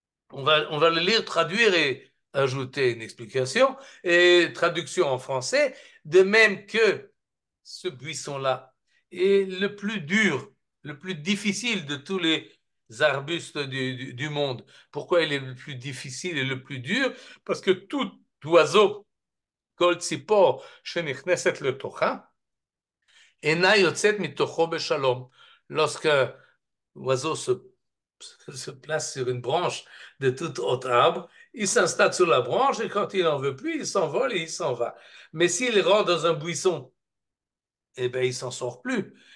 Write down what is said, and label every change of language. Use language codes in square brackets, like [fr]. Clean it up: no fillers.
[fr] On va le lire, traduire et ajouter une explication. Et traduction en français, de même que ce buisson-là est le plus dur, le plus difficile de tous les arbustes du monde. Pourquoi il est le plus difficile et le plus dur? Parce que tout oiseau [he] כל ציפור שנכנסת לתוכה, אינה יוצאת מתוכו בשלום. [fr] Lorsqu'un oiseau se place sur une branche de tout autre arbre, il s'installe sur la branche et quand il n'en veut plus, il s'envole et il s'en va. Mais s'il rentre dans un buisson, eh bien, il s'en sort plus.